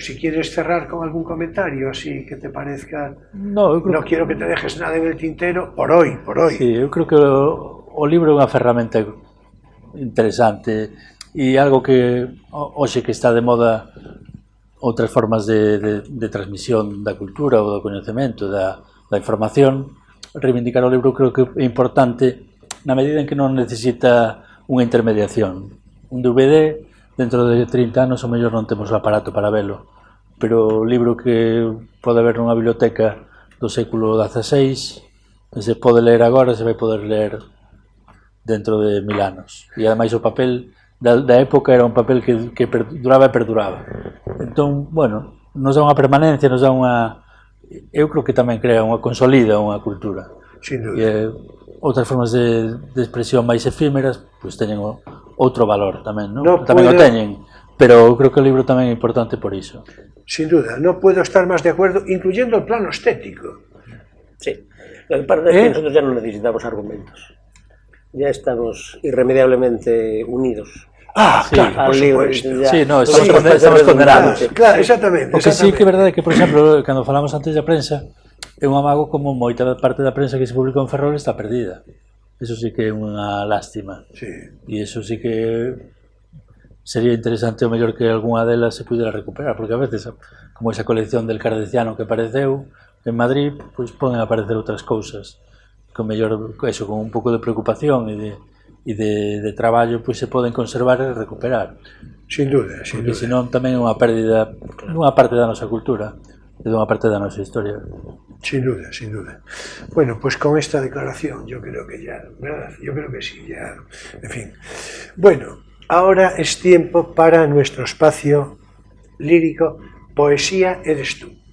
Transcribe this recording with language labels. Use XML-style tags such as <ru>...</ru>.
<es>si quieres cerrar con algún comentario así que te parezca,</es> <gl>No, eu creo</gl> <es>no quiero que te dejes nada en el tintero por hoy.</es> <gl>Sí, eu creo que o libro é unha ferramenta interesante e algo que hoxe que está de moda outras formas de transmisión da cultura ou do coñecemento, da información. Reivindicar o libro creo que é importante na medida en que non necesita unha intermediación. Un DVD, dentro de 30 anos, o mellor non temos o aparato para velo, pero o libro que pode haber nunha biblioteca do século XVI, se pode ler agora, se vai poder ler dentro de 1000 anos. E ademais o papel da época era un papel que perduraba e perduraba. Entón, bueno, nos dá unha permanencia, nos dá unha... Eu creo que tamén crea unha consolida unha cultura.</gl> <es>Sin duda.</es> <gl>E outras formas de expresión máis efímeras, pois teñen outro valor tamén, non? Tamén o teñen, pero eu creo que o libro tamén é importante por iso.</gl> <es>Sin duda, no puedo estar más de acuerdo, incluyendo el plano estético. Sí. Lo que pasa es que nosotros ya no necesitamos argumentos. Ya estamos irremediablemente unidos. Ah, Sí, claro, por al libro. supuesto. Ya. Sí, no, Somos estamos capaces de condenados. redundar. Claro, exactamente.</es> <gl>O que sí que é verdade que, por exemplo, cando falamos antes da prensa, é un amago como moita parte da prensa que se publicou en Ferrol está perdida. Eso sí que é unha lástima. Sí. E eso sí que sería interesante o mellor que algunha delas se pudera recuperar, porque a veces, como esa colección del Cardeciano que apareceu en Madrid, pois poden aparecer outras cousas que o mellor, eso, con un pouco de preocupación e de traballo, pois se poden conservar e recuperar.</gl> <es>Sin duda, sin</es> <gl>Porque</gl> <es>duda.</es> <gl>senón tamén é unha pérdida dunha parte da nosa cultura e dunha parte da nosa historia.</gl> <es>Sin duda, sin duda. Bueno, pues con esta declaración yo creo que ya, ¿verdad? Yo creo que sí, ya, en fin. Bueno, ahora es tiempo para nuestro espacio lírico, Poesía eres tú.</es>